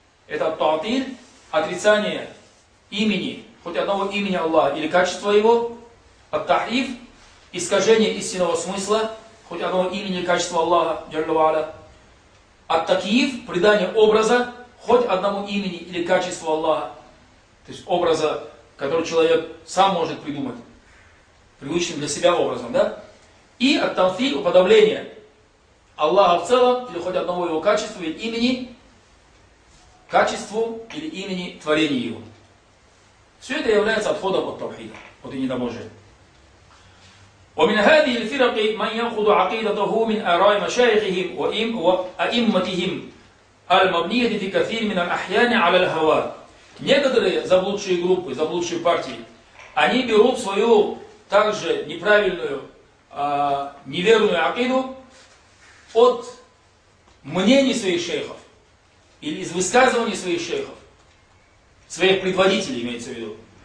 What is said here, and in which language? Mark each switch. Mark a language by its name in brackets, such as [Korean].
[Russian] Это таатил, отрицание имени, хоть одного имени Аллаха или качества его, ат-тахриф, искажение истинного смысла, хоть одного имени или качества Аллаха, джалла ва аля, ат-такиф, придание образа, хоть одному имени или качеству Аллаха, то есть образа, который человек сам может придумать, привычным для себя образом, да? И ат-тамфил, уподобление Аллаха в целом, или хоть одного его качества или имени, качеству или имени творения его. Все это является отходом от тавхида, от единобожия. [Arabic] ومن هذه الفرق من ياخذ عقيدته من اراء مشايخهم وائمتهم المبنيه في كثير من الاحيان على الهوى. [Russian] Некоторые заблудшие группы, заблудшие партии, они берут свою также неправильную, неверную акиду от мнений своих шейхов или из высказываний своих шейхов, своих предводителей имеется в виду.